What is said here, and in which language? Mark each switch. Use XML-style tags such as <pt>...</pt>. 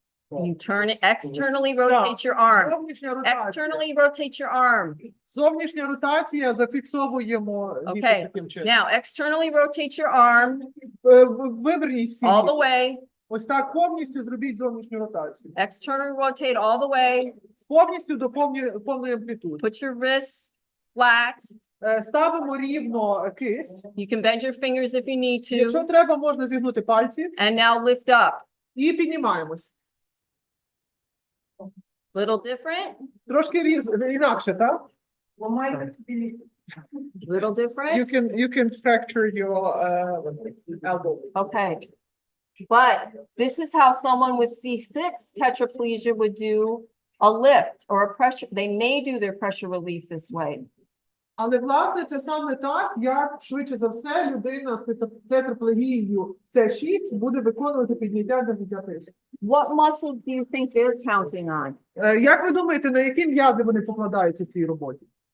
<en>You turn it externally, rotate your arm.</en> <uk>Зовнішня ротація.</uk> <en>Externally rotate your arm.</en> <uk>Зовнішня ротація, зафіксовуємо лікоть</uk> <en>Okay,</en> <uk>таким чином.</uk> <en>now externally rotate your arm</en> <uk>Виверніть всі.</uk> <en>all the way.</en> <uk>Ось так повністю зробіть зовнішню ротацію.</uk> <en>Externally rotate all the way.</en> <uk>Повністю до повної амплітуди.</uk> <en>Put your wrists flat.</en> <uk>Ставимо рівно кисть.</uk> <en>You can bend your fingers if you need to.</en> <uk>Якщо треба, можна зігнути пальці.</uk> <en>And now lift up.</en> <uk>І піднімаємось.</uk> <en>Little different?</en> <uk>Трошки інакше, так? Ламайте собі лікоть.</uk> <en>Little different? You can fracture your elbow. Okay. But this is how someone with C6 tetraplegia would do a lift or a pressure. They may do their pressure relief this way.</en> <uk>Але, власне, це саме так, як, швидше за все, людина з тетраплегією С6 буде виконувати підняття для зняття тиску.</uk> <en>What muscles do you think they're counting on?</en> <uk>Як ви думаєте, на які м'язи вони покладаються в цій роботі?</uk>